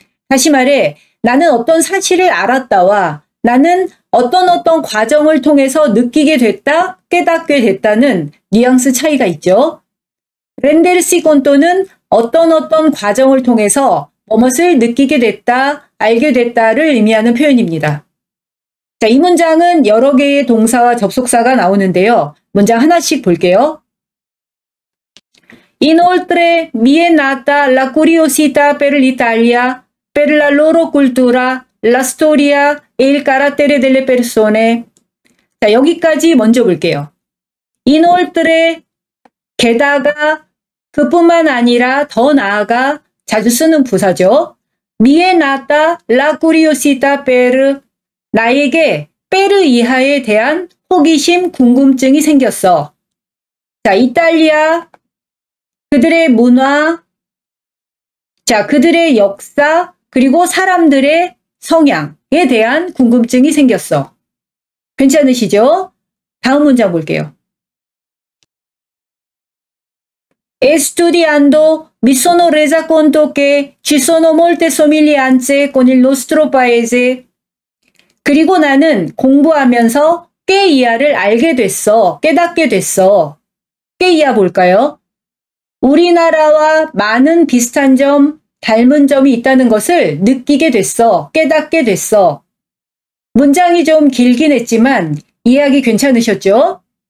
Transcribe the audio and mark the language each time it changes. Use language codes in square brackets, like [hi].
[ko] 다시 말해 나는 어떤 사실을 알았다와 나는 어떤 과정을 통해서 느끼게 됐다, 깨닫게 됐다는 뉘앙스 차이가 있죠. rendersi conto는 어떤 과정을 통해서 무엇을 느끼게 됐다, 알게 됐다를 의미하는 표현입니다. 자, 이 문장은 여러 개의 동사와 접속사가 나오는데요. 문장 하나씩 볼게요. [it] Inoltre mi è nata la curiosità per l'Italia, per la loro cultura, la storia e il carattere delle persone. [ko] 자, 여기까지 먼저 볼게요. Inoltre, 게다가, 그뿐만 아니라 더 나아가 자주 쓰는 부사죠. [it] Mi è nata la curiosità per [ko] 나에게 per 이하에 대한 호기심, 궁금증이 생겼어. 자, 이탈리아, 그들의 문화, 자, 그들의 역사, 그리고 사람들의 성향에 대한 궁금증이 생겼어. 괜찮으시죠? 다음 문장 볼게요. [it] Studiando mi sono resa conto che ci sono molte somiglianze con il nostro paese. [ko] 그리고 나는 공부하면서 꽤 이하를 알게 됐어. 깨닫게 됐어. 꽤 이하 볼까요? 우리나라와 많은 비슷한 점, 닮은 점이 있다는 것을 느끼게 됐어. 깨닫게 됐어. 문장이 좀 길긴 했지만 이해하기 괜찮으셨죠?